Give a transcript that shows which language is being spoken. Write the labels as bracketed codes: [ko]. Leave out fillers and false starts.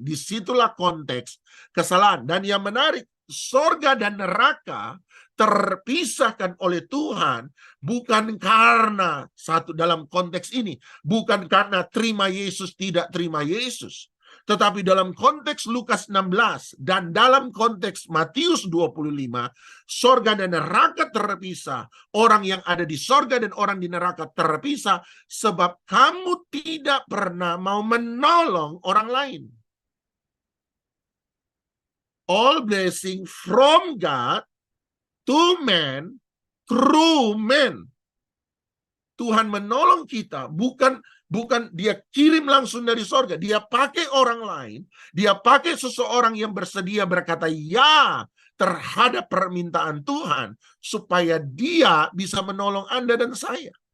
[id] Disitulah konteks kesalahan. Dan yang menarik, sorga dan neraka terpisahkan oleh Tuhan bukan karena satu dalam konteks ini, bukan karena terima Yesus tidak terima Yesus, tetapi dalam konteks Lukas 16 dan dalam konteks Matius 25, sorga dan neraka terpisah. Orang yang ada di sorga dan orang di neraka terpisah sebab kamu tidak pernah mau menolong orang lain. [en] All blessing from God to man through man. [id] Tuhan menolong kita bukan dia kirim langsung dari sorga. Dia pakai orang lain. Dia pakai seseorang yang bersedia berkata ya terhadap permintaan Tuhan supaya dia bisa menolong Anda dan saya.